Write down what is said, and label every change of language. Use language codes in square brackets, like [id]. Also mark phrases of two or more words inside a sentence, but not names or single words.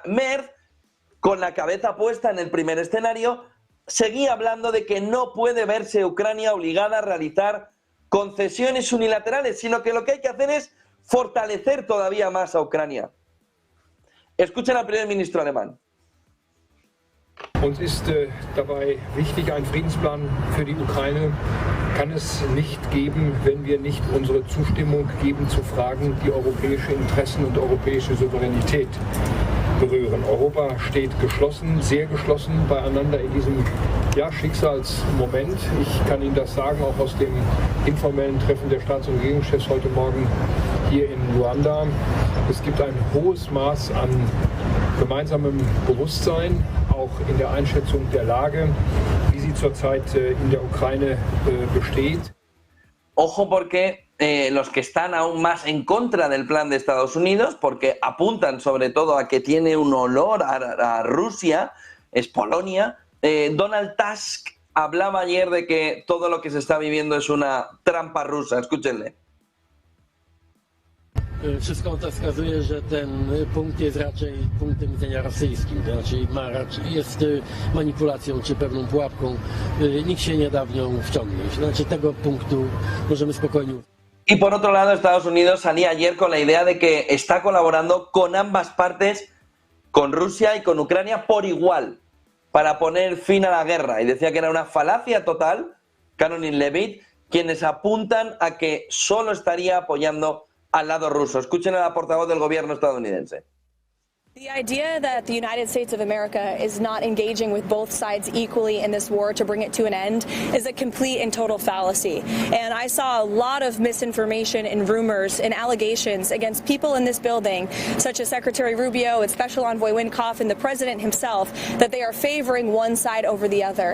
[es] Merz, con la cabeza puesta en el primer escenario, seguía hablando de que no puede verse Ucrania obligada a realizar concesiones unilaterales, sino que lo que hay que hacer es fortalecer todavía más a Ucrania. Escuchen al primer ministro alemán. [de] Uns ist dabei wichtig, ein Friedensplan für die Ukraine kann es nicht geben, wenn wir nicht unsere Zustimmung geben zu Fragen, die europäische Interessen und europäische Souveränität berühren. Europa steht geschlossen, sehr geschlossen beieinander in diesem Schicksalsmoment. Ich kann Ihnen das sagen, auch aus dem informellen Treffen der Staats- und Regierungschefs heute Morgen hier in Luanda. Es gibt ein hohes Maß an gemeinsamem Bewusstsein, auch in der Einschätzung der Lage, wie sie zurzeit in der Ukraine besteht. [es] Ojo, porque los que están aún más en contra del plan de Estados Unidos, porque apuntan sobre todo a que tiene un olor a Rusia, es Polonia. Donald Tusk hablaba ayer de que todo lo que se está viviendo es una trampa rusa. Escúchenle. [pl] Wszystko to wskazuje, że ten punkt jest raczej punktem widzenia rosyjskim, to znaczy jest manipulacją czy pewną pułapką. Nikt się nie da w nią wciągnąć. Znaczy tego punktu możemy spokojnie. [es] Y por otro lado, Estados Unidos salía ayer con la idea de que está colaborando con ambas partes, con Rusia y con Ucrania por igual, para poner fin a la guerra. Y decía que era una falacia total, Caroline Levitt, quienes apuntan a que solo estaría apoyando al lado ruso. Escuchen a la portavoz del gobierno estadounidense. [en] The idea that the United States of America is not engaging with both sides equally in this war to bring it to an end is a complete and total fallacy. And I saw a lot of misinformation and rumors and allegations against people in this building, such as Secretary Rubio and Special Envoy Witkoff and the President himself, that they are favoring one side over the other.